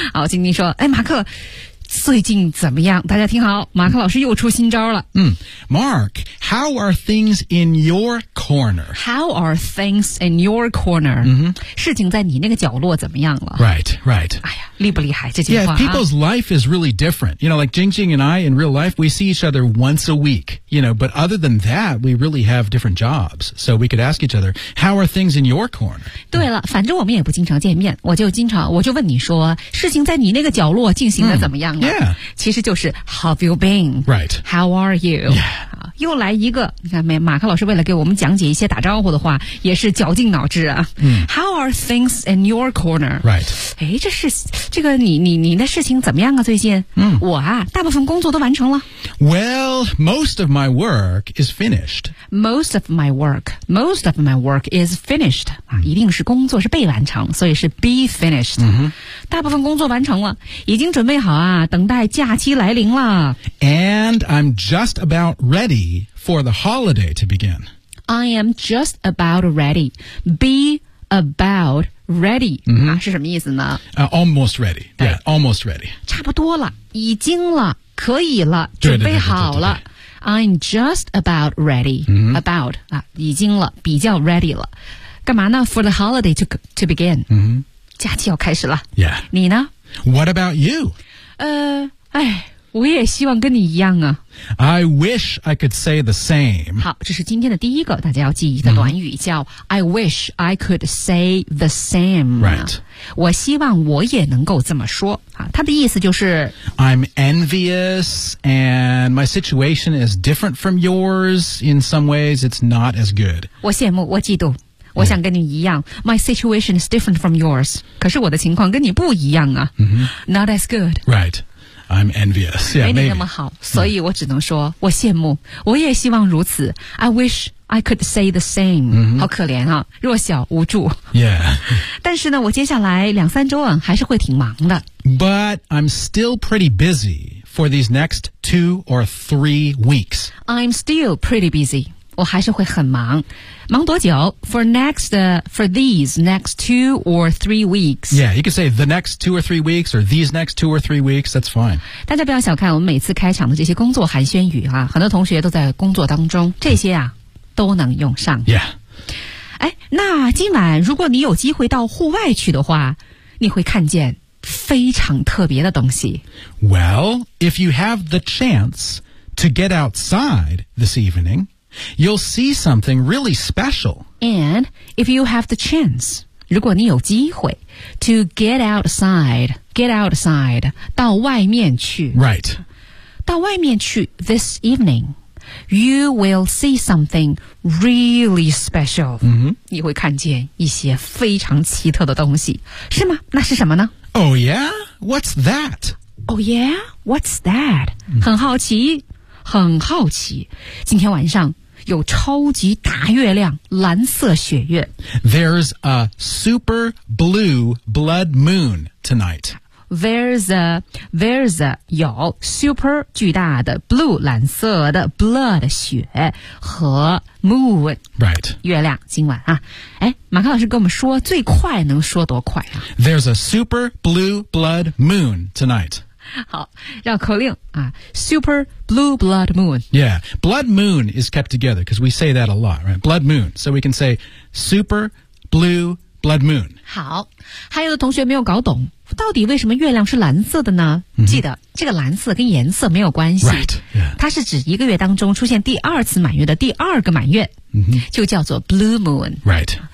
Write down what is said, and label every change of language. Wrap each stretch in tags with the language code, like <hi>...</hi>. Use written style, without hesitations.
<zh>好，Jingjing说，哎，马克，最近怎么样？大家听好，马克老师又出新招了。</zh> <en>Mark, how are things in your corner? How are things in your corner?、 Mm-hmm.</en> <zh>事情在你那个角落怎么样了？</zh> <en>Right, right.</en> <zh>哎呀，厉不厉害这句话、啊、</zh> <en>Yeah, people's life is really different. You know, like Jingjing and I, in real life, we see each other once a week. You know, but other than that, we really have different jobs. So we could ask each other, how are things in your corner?</en> <zh>对了，反正我们也不经常见面，我就问你说，事情在你那个角落进行的怎么样？</zh> <en>Yeah.</en> <zh>其实就是</zh> <en>How've you been? Right. How are you? Yeah.</en> <zh>又来一个，你看没？马克老师为了给我们讲解一些打招呼的话，也是绞尽脑汁啊。嗯。</zh> <en>How are things in your corner? Right.</en> <zh>哎，这是这个你的事情怎么样啊？最近？嗯。我啊，大部分工作都完成了。</zh> <en>Well, most of my work is finished. Most of my work is finished.</en> <zh>一定是工作是被完成，所以是</zh> <en>be finished. 嗯。</en> <zh>大部分工作完成了，已经准备好啊。等待假期来临了。</zh> <en>And I'm just about ready for the holiday to begin. I am just about ready. Be about ready、 mm-hmm.</en> <zh>啊、是什么意思呢、</zh> <en>almost ready. Yeah, almost ready.</en> <zh>差不多了，已经了，可以了，准备好了。</zh> <en>I'm just about ready、 mm-hmm.</en> <zh>About、啊、已经了，比较 ready 了。干嘛呢？</zh> <en>For the holiday to begin、 mm-hmm.</en> <zh>假期要开始了。</zh> <en>Yeah.</en> <zh>你呢？</zh> <en>What about you?</en> <zh>哎，我也希望跟你一样啊。</zh> <en>I wish I could say the same.</en> <zh>好，这是今天的第一个大家要记忆的短语、mm-hmm. 叫</zh> <en>I wish I could say the same. Right.</en> <zh>我希望我也能够这么说。好，他的意思就是</zh> <en>I'm envious and my situation is different from yours. In some ways, it's not as good.</en> <zh>我羡慕，我嫉妒。我想跟你一样</zh> <en>My situation is different from yours.</en> <zh>可是我的情况跟你不一样啊、 mm-hmm.</zh> <en>Not as good. Right. I'm envious. Yeah,</en> <zh>没你那么好、</zh> <en>maybe.</en> <zh>所以我只能说、mm-hmm. 我羡慕，我也希望如此。</zh> <en>I wish I could say the same、 mm-hmm.</en> <zh>好可怜啊，弱小无助。</zh> <en>Yeah.</en> <zh>但是呢，我接下来两三周啊还是会挺忙的。</zh> <en>But I'm still pretty busy for these next 2 or 3 weeks. I'm still pretty busy.</en> <zh>我还是会很忙。忙多久?</zh> <en>For these next 2 or 3 weeks. Yeah, you could say the next 2 or 3 weeks or these next 2 or 3 weeks. That's fine.</en> <zh>大家不要小看我们每次开场的这些工作寒暄语啊，很多同学都在工作当中，这些啊都能用上。</zh> <en>Yeah.</en> <zh>哎，那今晚如果你有机会到户外去的话，你会看见非常特别的东西。</zh> <en>Well, if you have the chance to get outside this evening,You'll see something really special. And if you have the chance,</en> <zh>如果你有机会</zh> <en>to get outside,</en> <zh>到外面去。</zh> <en>Right.</en> <zh>到外面去</zh> <en>this evening, you will see something really special.、 Mm-hmm.</en> <zh>你会看见一些非常奇特的东西。是吗？那是什么呢？</zh> <en>Oh yeah? What's that? Oh yeah? What's that?、Mm-hmm.</en> <zh>很好奇。今天晚上有超级大月亮，蓝色血月。</zh> <en>There's a super blue blood moon tonight. There's a</en> <zh>有</zh> <en>super</en> <zh>巨大的</zh> <en>blue</en> <zh>蓝色的</zh> <en>blood</en> <zh>血和</zh> <en>moon right</en> <zh>月亮今晚啊，哎，马克老师跟我们说最快能说多快啊</zh> <en>？There's a super blue blood moon tonight.</en> <zh>好，绕口令啊 ，Super Blue Blood Moon.</zh> <en>Yeah, Blood Moon is kept together because we say that a lot, right? Blood Moon, so we can say Super Blue Blood Moon.</en> <zh>好，还有的同学没有搞懂，到底为什么月亮是蓝色的呢？ Mm-hmm. 记得这个蓝色跟颜色没有关系，</zh> <en>right? Yeah,</en> <zh>它是指一个月当中出现第二次满月的第二个满月， mm-hmm. 就叫做 Blue Moon.</zh> <en>Right.</en>